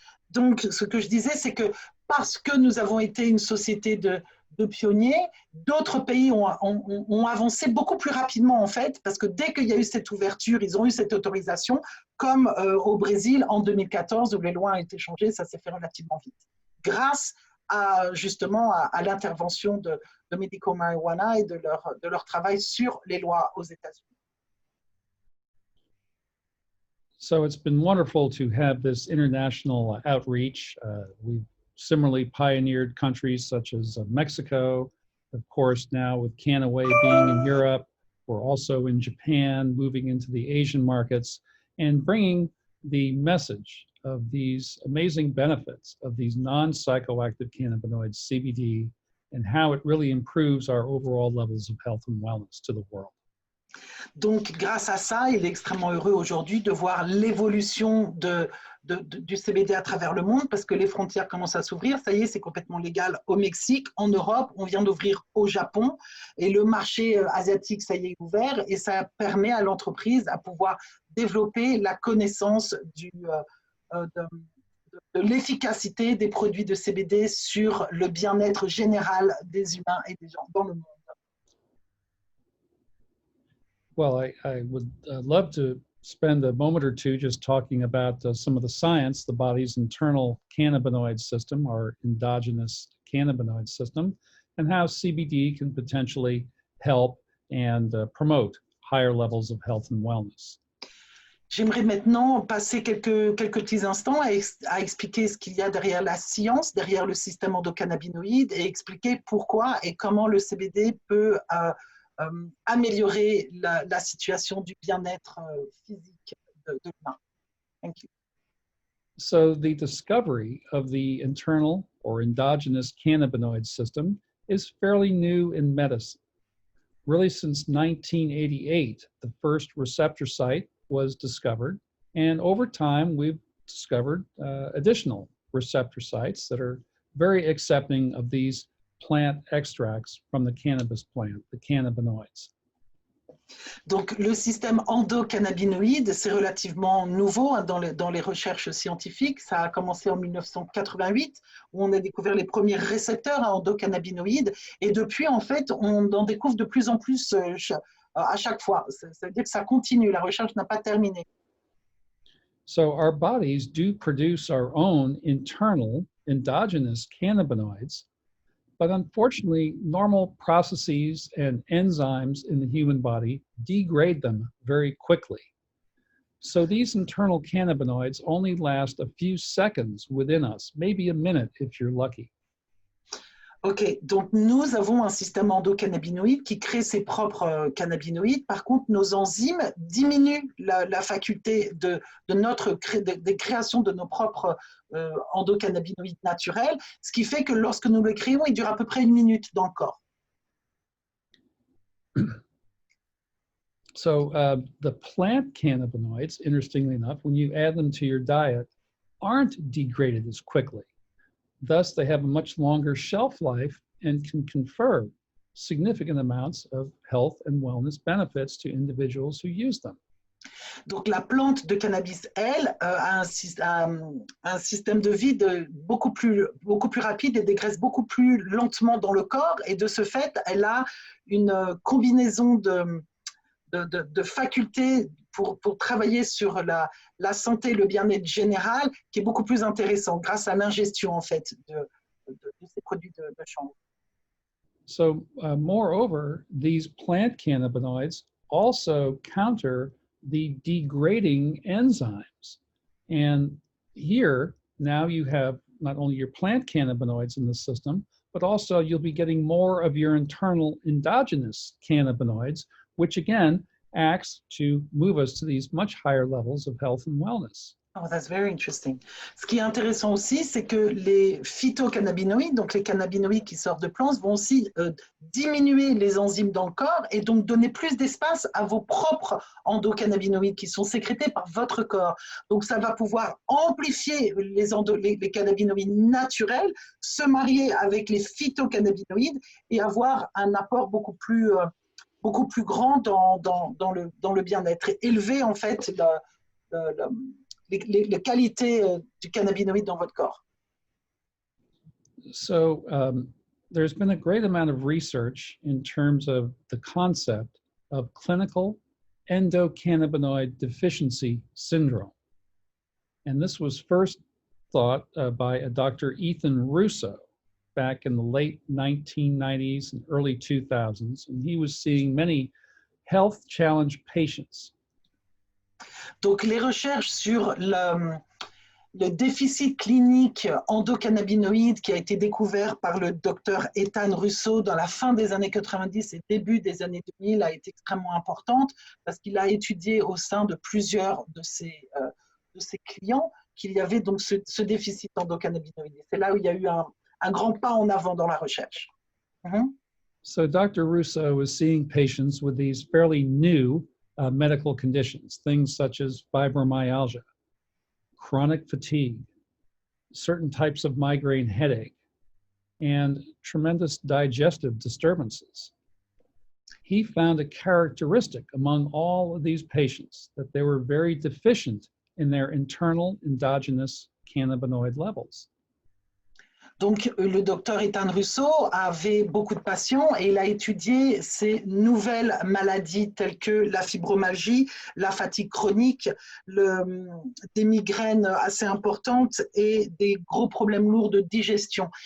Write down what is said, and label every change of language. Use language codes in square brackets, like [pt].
[fr] Donc, ce que je disais, c'est que parce que nous avons été une société de pionniers, d'autres pays ont avancé beaucoup plus rapidement en fait, parce que dès qu'il y a eu cette ouverture, ils ont eu cette autorisation, comme au Brésil en 2014 où les lois ont été changées, ça s'est fait relativement vite, grâce justement à l'intervention de Medical Marijuana et de leur travail sur les lois aux États-Unis. [en] So it's been wonderful to have this international outreach. We've similarly pioneered countries such as Mexico, of course, now with Kannaway being in Europe. We're also in Japan, moving into the Asian markets and bringing the message of these amazing benefits of these non-psychoactive cannabinoids, CBD, and how it really improves our overall levels of health and wellness to the world. [fr] Donc, grâce à ça, il est extrêmement heureux aujourd'hui de voir l'évolution du CBD à travers le monde parce que les frontières commencent à s'ouvrir. Ça y est, c'est complètement légal au Mexique, en Europe, on vient d'ouvrir au Japon et le marché asiatique, ça y est, ouvert et ça permet à l'entreprise à pouvoir développer la connaissance de l'efficacité des produits de CBD sur le bien-être général des humains et des gens dans le monde. [en] Well, I would love to spend a moment or two just talking about some of the science, the body's internal cannabinoid system, our endogenous cannabinoid system, and how CBD can potentially help and promote higher levels of health and wellness. [fr] J'aimerais maintenant passer quelques petits instants à expliquer ce qu'il y a derrière la science, derrière le système endocannabinoïde et expliquer pourquoi et comment le CBD peut améliorer la situation du bien-être physique de l'humain. [en] Thank you. So the discovery of the internal or endogenous cannabinoid system is fairly new in medicine. Really since 1988, the first receptor site was discovered, and over time we've discovered additional receptor sites that are very accepting of these plant extracts from the cannabis plant, the cannabinoids. [fr] Donc, le système endocannabinoïde, c'est relativement nouveau dans les recherches scientifiques. Ça a commencé en 1988, où on a découvert les premiers récepteurs à endocannabinoïdes. Et depuis, en fait, on en découvre de plus en plus à chaque fois. Ça veut dire que ça continue, la recherche n'a pas terminé. [en] So our bodies do produce our own internal endogenous cannabinoids, but unfortunately, normal processes and enzymes in the human body degrade them very quickly. So these internal cannabinoids only last a few seconds within us, maybe a minute if you're lucky. [fr] Ok, donc nous avons un système endocannabinoïde qui crée ses propres cannabinoïdes. Par contre, nos enzymes diminuent la faculté de création de nos propres endocannabinoïdes naturels, ce qui fait que lorsque nous le créons, il dure à peu près une minute dans le corps. [en] So the plant cannabinoids, interestingly enough, when you add them to your diet, aren't degraded as quickly. Thus, they have a much longer shelf life and can confer significant amounts of health and wellness benefits to individuals who use them. [fr] Donc, la plante de cannabis, elle, a un système de vie beaucoup plus rapide et dégraisse beaucoup plus lentement dans le corps. Et de ce fait, elle a une combinaison de facultés pour travailler sur la santé, le bien-être général, qui est beaucoup plus intéressant grâce à l'ingestion en fait de ces produits de chanvre. [en] So, moreover, these plant cannabinoids also counter the degrading enzymes. And here, now you have not only your plant cannabinoids in the system, but also you'll be getting more of your internal endogenous cannabinoids, which again acts to move us to these much higher levels of health and wellness. Oh, that's very interesting. [fr] Ce qui est intéressant aussi, c'est que les phytocannabinoïdes, donc les cannabinoïdes qui sortent de plantes, vont aussi diminuer les enzymes dans le corps et donc donner plus d'espace à vos propres endocannabinoïdes qui sont sécrétés par votre corps. Donc ça va pouvoir amplifier les cannabinoïdes naturels, se marier avec les phytocannabinoïdes et avoir un apport beaucoup plus grand dans le bien-être et élever en fait les qualités du cannabinoïde dans votre corps. [en] So there's been a great amount of research in terms of the concept of clinical endocannabinoid deficiency syndrome. And this was first thought by a Dr. Ethan Russo back in the late 1990s and early 2000s. And he was seeing many health challenged patients. [fr] Donc, les recherches sur le déficit clinique endocannabinoïde qui a été découvert par le docteur Ethan Russo dans la fin des années 90 et début des années 2000 a été extrêmement importante parce qu'il a étudié au sein de plusieurs de ses clients qu'il y avait donc ce déficit endocannabinoïde. C'est là où il y a eu un grand pas en avant dans la recherche. [en] So Dr. Russo was seeing patients with these fairly new medical conditions, things such as fibromyalgia, chronic fatigue, certain types of migraine headache, and tremendous digestive disturbances. He found a characteristic among all of these patients that they were very deficient in their internal endogenous cannabinoid levels. [fr] Donc, le docteur Ethan Russo avait beaucoup de patients et il a étudié ces nouvelles maladies telles que la fibromyalgie, la fatigue chronique, des migraines assez importantes et des gros problèmes lourds de digestion.